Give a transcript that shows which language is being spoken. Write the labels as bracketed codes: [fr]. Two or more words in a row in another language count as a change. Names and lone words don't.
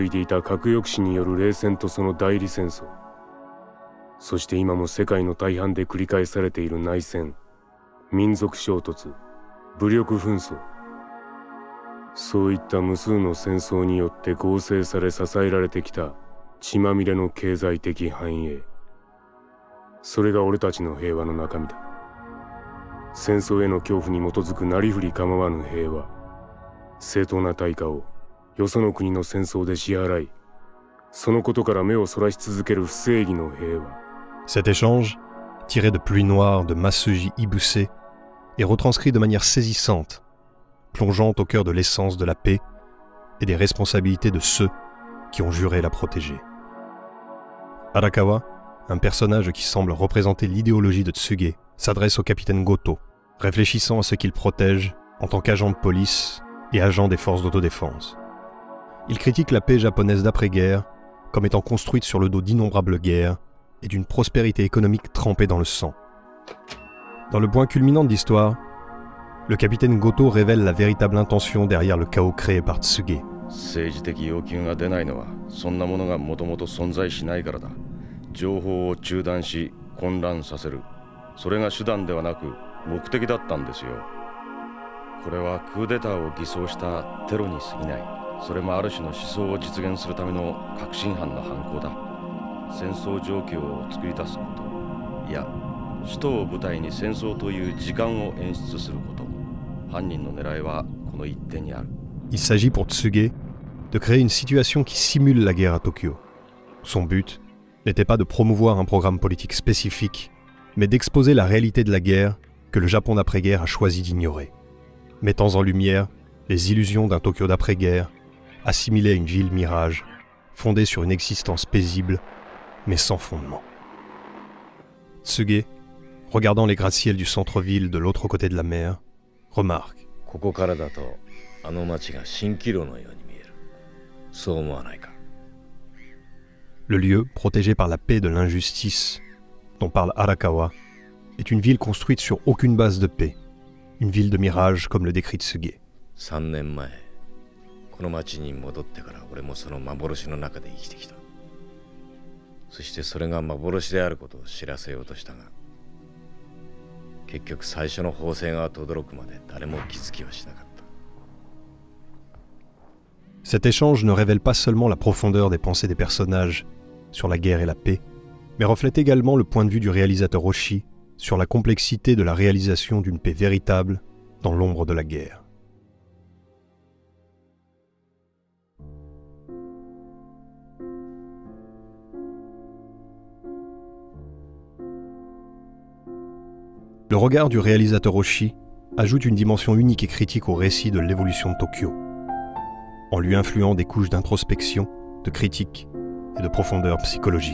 [ja] いていた核抑止による冷戦とその代理戦争、そして今も世界の大半で繰り返されている内戦、民族衝突、武力紛争、そういった無数の戦争によって合成され支えられてきた血まみれの経済的繁栄、それが俺たちの平和の中身だ。戦争への恐怖に基づくなりふり構わぬ平和、正当な対価をよその国の戦争で支払い、そのことから目をそらし続ける不正義の平和。 [fr] Cet échange, tiré de Pluie Noire de Masuji Ibuse, est retranscrit de manière saisissante, plongeant au cœur de l'essence de la paix et des responsabilités de ceux qui ont juré la protéger. Arakawa, un personnage qui semble représenter l'idéologie de Tsuge, s'adresse au capitaine Goto, réfléchissant à ce qu'il protège en tant qu'agent de police et agent des forces d'autodéfense. Il critique la paix japonaise d'après-guerre comme étant construite sur le dos d'innombrables guerres et d'une prospérité économique trempée dans le sang. Dans le point culminant de l'histoire, le capitaine Goto révèle la véritable intention derrière le chaos créé par Tsuge. [ja] 政治的要求が出ないのはそんなものがもともと存在しないからだ。情報を中断し混乱させる、それが手段ではなく目的だったんですよ。これはクーデターを偽装したテロに過ぎない。それもある種の思想を実現するための確信犯の犯行だ。戦争状況を作り出すこと、いや首都を舞台に戦争という時間を演出すること、犯人の狙いはこの一点にある。 [fr] Il s'agit pour Tsuge de créer une situation qui simule la guerre à Tokyo. Son but n'était pas de promouvoir un programme politique spécifique, mais d'exposer la réalité de la guerre que le Japon d'après-guerre a choisi d'ignorer, mettant en lumière les illusions d'un Tokyo d'après-guerre, assimilé à une ville mirage, fondée sur une existence paisible, mais sans fondement. Tsuge, regardant les gratte-ciels du centre-ville de l'autre côté de la mer, remarque. [ja] ここからだとあの町が蜃気楼のように見える。そう思わないか。 [fr] Le lieu, protégé par la paix de l'injustice, dont parle Arakawa, est une ville construite sur aucune base de paix, une ville de mirage comme le décrit Tsuge. [ja] 3 年前、この町に戻ってから俺もその幻の中で生きてきた。そしてそれが幻であることを知らせようとしたが、結局最初の砲声が轟くまで誰も気づきはしなかった。 [fr] Cet échange ne révèle pas seulement la profondeur des pensées des personnages sur la guerre et la paix, mais reflète également le point de vue du réalisateur Oshii sur la complexité de la réalisation d'une paix véritable dans l'ombre de la guerre. Le regard du réalisateur Oshii ajoute une dimension unique et critique au récit de l'évolution de Tokyo, en lui influant des couches d'introspection, de critique et de profondeur psychologique.